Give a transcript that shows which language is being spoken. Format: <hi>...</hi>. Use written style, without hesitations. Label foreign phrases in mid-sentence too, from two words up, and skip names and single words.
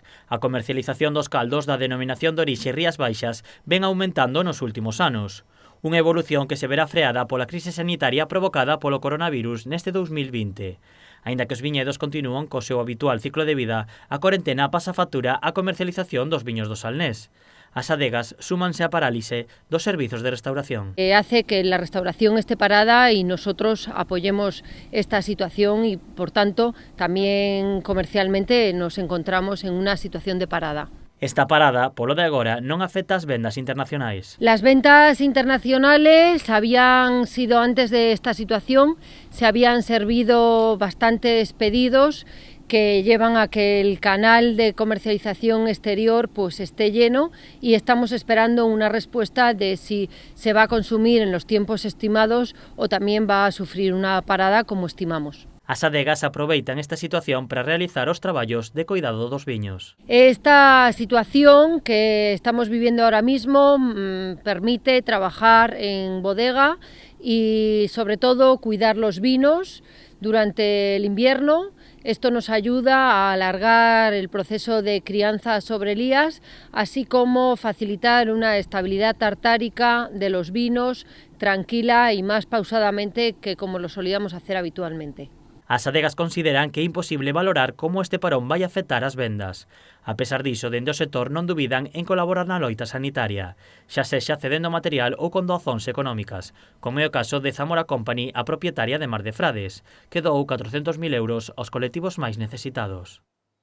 <gl>A comercialización dos caldos da denominación de orixe Rías Baixas ven aumentando nos últimos anos. Unha evolución que se verá freada pola crise sanitaria provocada polo coronavirus neste 2020. Aínda que os viñedos continúan co seu habitual ciclo de vida, a corentena pasa factura á comercialización dos viños do Salnés. As adegas súmanse á parálise dos servizos de restauración.</gl> <es>Hace que la restauración esté parada y nosotros apoyemos esta situación y, por tanto, también comercialmente nos encontramos en una situación de parada.</es> <gl>Esta parada, polo de agora, non afecta as vendas internacionais.</gl> <es>Las ventas internacionales habían sido antes de esta situación, se habían servido bastantes pedidos que llevan a que el canal de comercialización exterior pues esté lleno y estamos esperando una respuesta de si se va a consumir en los tiempos estimados o también va a sufrir una parada como estimamos.</es> <gl>As adegas aproveitan esta situación para realizar os traballos de cuidado dos viños.</gl> <es>Esta situación que estamos viviendo ahora mismo permite trabajar en bodega y sobre todo cuidar los vinos durante el invierno. Esto nos ayuda a alargar el proceso de crianza sobre lías, así como facilitar una estabilidad tartárica de los vinos tranquila y más pausadamente que como lo solíamos hacer habitualmente.</es> <gl>As adegas consideran que é imposible valorar como este parón vai afectar as vendas. A pesar diso, dende o sector non dubidan en colaborar na loita sanitaria, xa sexa cedendo material ou con doazóns económicas, como é o caso de Zamora Company, a propietaria de Mar de Frades, que doou 400.000 euros aos colectivos máis necesitados.</gl>